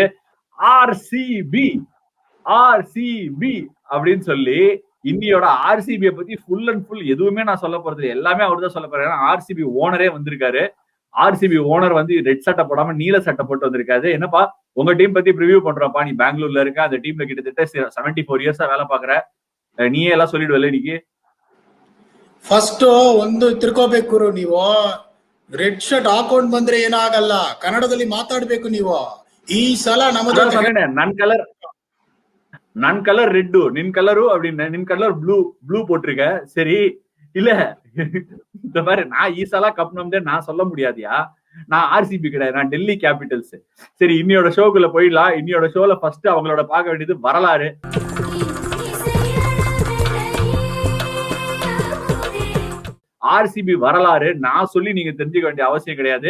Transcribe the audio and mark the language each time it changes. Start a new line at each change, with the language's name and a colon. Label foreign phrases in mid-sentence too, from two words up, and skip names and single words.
Tamil: ஆர்சிபி அப்படின்னு சொல்லி இன்னியோட ஆர்சிபியை பத்தி
English: full and full
Tamil: எதுவுமே நான் சொல்ல போறது எல்லாமே அவர் தான் சொல்ல போறேன். ஆர்சிபி ஓனரே வந்திருக்காரு. ஆர்சிபி ஓனர் வந்து ரெட் சட்டை போடாம நீல சட்டை போட்டு வந்திருக்காரு. என்னப்பா உங்க டீம் பத்தி ப்ரிவியூ பண்றப்பா, நீ பெங்களூர்ல இருக்க, அந்த டீம்ல கிட்டத்தட்ட 74 இயர்ஸா வேலை பாக்குற, நீயே எல்லாம் சொல்லிடுவல இன்னைக்கு.
Kannada: ಫಸ್ಟ್ ಒಂದು ತಿಳ್ಕೋಬೇಕು ನೀವು. ರೆಡ್ ಶರ್ಟ್ ಹಾಕೊಂಡ್ ಬಂದ್ರೆ ಏನಾಗಲ್ಲ, ಕನ್ನಡದಲ್ಲಿ ಮಾತಾಡ್ಬೇಕು ನೀವು. ಈ ಸಲ ನಮ್ಮದು ನನ್ ಕಲರ್ ರೆಡ್ಡು ನಿನ್ ಕಲರು
Tamil: அப்படின்னு நின் கலர் ப்ளூ போட்டிருக்க. சரி இல்ல இந்த மாதிரி நான்
Kannada: ಈ ಸಲ ಕಪ್ ನಮ್ದೆ
Tamil: நான் சொல்ல முடியாதியா. நான் ஆர்சிபி கிடையாது, நான் டெல்லி கேபிட்டல்ஸ். சரி இன்னியோட ஷோக்குள்ள போயிடலாம். இன்னியோட ஷோல ஃபர்ஸ்ட் அவங்களோட பார்க்க வேண்டியது வரலாறு. ஆர்சிபி வரலாறு நான் சொல்லி நீங்க தெரிஞ்சுக்க வேண்டிய அவசியம் கிடையாது.